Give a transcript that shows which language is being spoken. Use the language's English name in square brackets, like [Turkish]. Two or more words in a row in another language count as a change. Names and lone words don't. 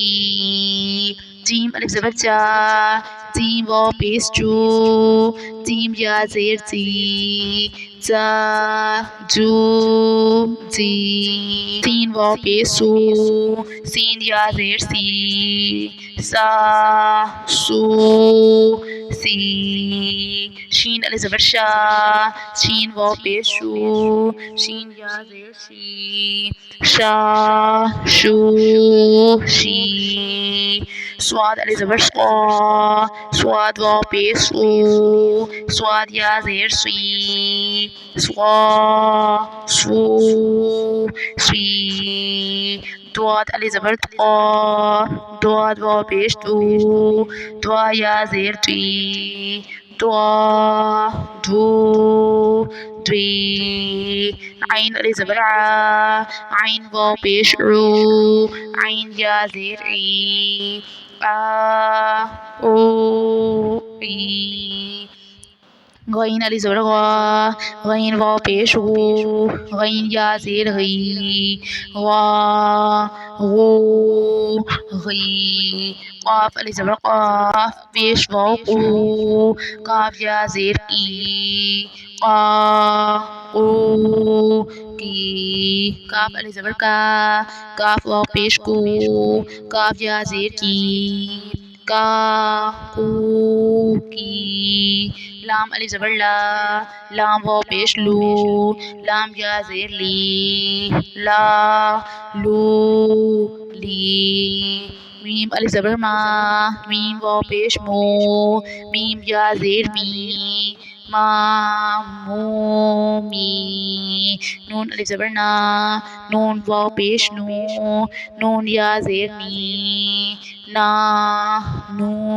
[Urdu] جیم الف زبر جا، جیم واو پیش جو، جیم یا زیر جی، جا جو جی۔ سین واو پیش سو، سین یا زیر سی، سا سو سی۔ شین الف زبر شا، شین واو پیش شو، شین یا زیر شی، شا شو شی۔ سواد الف زبر سوا، سواد واو پیش سو، سواد یا زیر سی، سوا سو سی۔ دواد الف زبر دوا، دواد واو پیش دو، دوا یا زیر تی، دوا دو دوی۔ عین الف زبر ع، عین واو پیش رو، عین یا زیر ای، آ او ای۔ غین علی زبر غا، غین واو پیش غو، غین یا زیر غی، غا غو غی، قاف علی زبر قاف پیش واو قو، قاف یا زیر کی، قا قو کی، کاف علی زبر کا، کاف واو پیش کو، کاف یا زیر کی، کا کو کی، لام علی زبر لا، لام واو پیش لو، لام یا زیر لی، لا لو لی، میم علی زبر ما، میم واو پیش مو، میم یا زیر می، ما مو می، نون علی زبر نا، نون واو پیش نو، نون یا زیر نی، نا نو